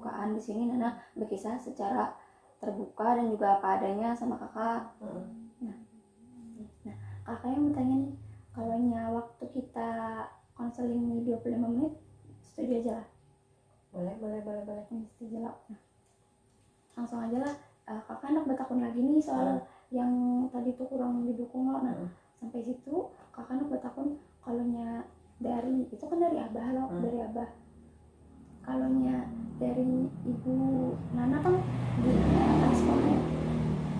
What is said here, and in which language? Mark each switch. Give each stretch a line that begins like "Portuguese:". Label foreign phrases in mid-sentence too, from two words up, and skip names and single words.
Indonesian: Di sini Nana berkisah secara terbuka dan juga apa adanya sama kakak. Nah, kakak yang bertanya nih, kalau waktu kita konseling 25 menit, setuju aja lah? Boleh. Setuju lah. Nah, langsung aja lah.
Banjar: Kakak nak bertakun lagi nih soal yang tadi tuh kurang didukung lo. Nah, sampai situ kakak nak bertakun kalau dari itu kan dari abah lo, dari abah.
Indonesian: Kalau dari ibu Nana kan di atas sekolahnya.